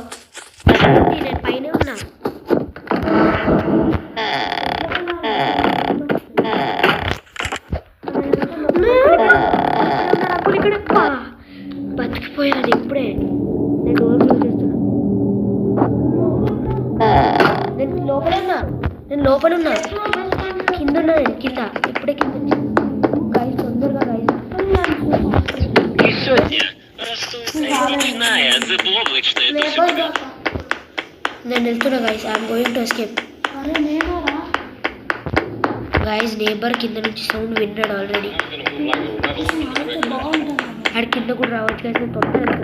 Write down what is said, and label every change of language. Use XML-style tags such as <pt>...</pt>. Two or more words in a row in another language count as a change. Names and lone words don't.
<te>నేను పైన ఉన్నా. బతికిపోయాను ఇప్పుడే. నేను డోర్ క్లోజ్ చేస్తున్నా. నేను లోపల ఉన్నా. కింద ఉన్నా, నేను కింద. ఇప్పుడే కింద గైస్, తొందరగా గైస్.</te> <ru>И сегодня ночная заблоблачная тусовка.</ru> <te>నేను వెళ్తున్నా గైస్.</te> <en>I'm going to escape.</en> <te>గైస్ నేబర్ కింద నుంచి సౌండ్ విన్నాడు ఆల్రెడీ. ఆడ కింద కూడా రావచ్చు గైస్. నేను తొందరగా</te>